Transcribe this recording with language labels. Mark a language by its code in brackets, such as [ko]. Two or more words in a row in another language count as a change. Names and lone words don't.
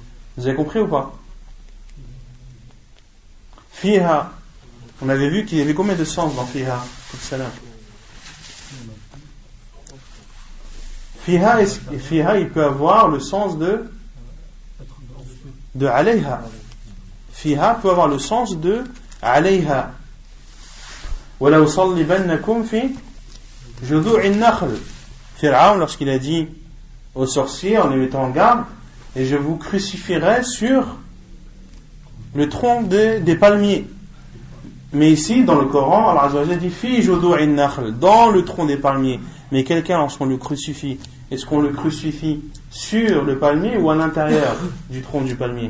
[fr] Vous avez compris ou pas? Fiha, on avait vu qu'il y avait combien de sens dans Fiha? Fiha, il peut avoir le sens de alayha. Fiha peut avoir le sens de alayha. [ar] ولأصلبنكم في جذوع النخل. [fr] Pharaon, lorsqu'il a dit aux sorciers en les mettant en garde, et je vous crucifierai sur le tronc des palmiers. Mais ici, dans le Coran, [ar] الله عز وجل [fr] dit [ar] في جذوع النخل, [fr] dans le tronc des palmiers. Mais quelqu'un, lorsqu'on le crucifie, est-ce qu'on le crucifie sur le palmier ou à l'intérieur du tronc du palmier?